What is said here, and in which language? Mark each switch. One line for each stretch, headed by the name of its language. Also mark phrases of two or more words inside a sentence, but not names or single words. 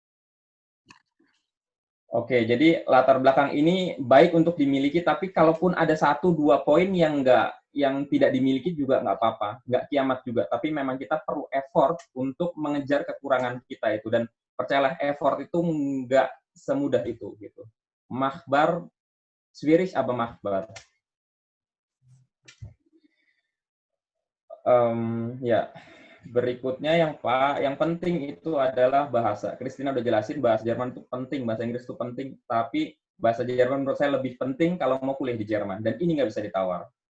Indonesian: Oke, jadi latar belakang ini baik untuk dimiliki, tapi kalaupun ada 1-2 poin yang tidak dimiliki juga nggak apa-apa, nggak kiamat juga. Tapi memang kita perlu effort untuk mengejar kekurangan kita itu. Dan percayalah, effort itu nggak semudah itu. Gitu.
German: Mahbar, schwierig aber machbar.
Indonesian: Ya, berikutnya yang penting itu adalah bahasa. Christina udah jelasin bahasa Jerman itu penting, bahasa Inggris itu penting, tapi bahasa Jerman menurut saya lebih penting kalau mau kuliah di Jerman, dan ini nggak bisa ditawar.